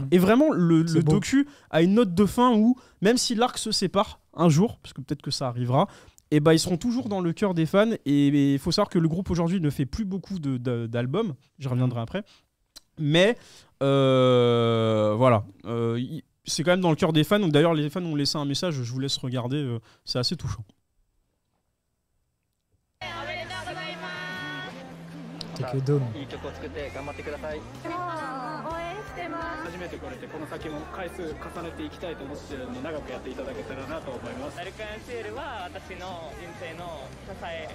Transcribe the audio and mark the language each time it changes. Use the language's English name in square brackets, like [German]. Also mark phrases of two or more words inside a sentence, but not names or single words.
[French] Et vraiment, le docu a une note de fin où, même si l'arc se sépare un jour, parce que peut-être que ça arrivera, et ils seront toujours dans le cœur des fans. Et il faut savoir que le groupe aujourd'hui ne fait plus beaucoup d'albums, j'y reviendrai après, mais voilà, c'est quand même dans le cœur des fans. Donc d'ailleurs, les fans ont laissé un message, je vous laisse regarder, c'est assez touchant. [Japanese] いい曲を作って頑張ってください。応援してます。初めて来れてこの先も回数重ねていきたいと思ってるんで長くやっていただけたらなと思います。アルカンシエルは私の人生の支え。